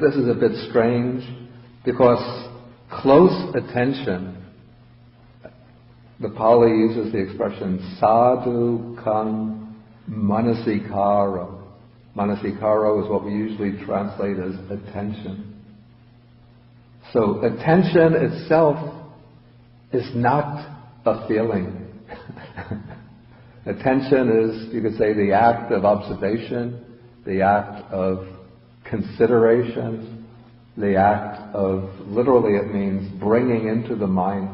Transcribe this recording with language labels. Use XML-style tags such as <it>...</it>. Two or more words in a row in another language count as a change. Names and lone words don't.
<en>this is a bit strange because close attention, the Pali uses the expression</en> <pi>sadhu kan manasikaro.</pi> <en>Manasikaro is what we usually translate as attention. So attention itself is not a feeling. Attention is, you could say, the act of observation, the act of consideration, the act of, literally it means bringing into the mind.</en>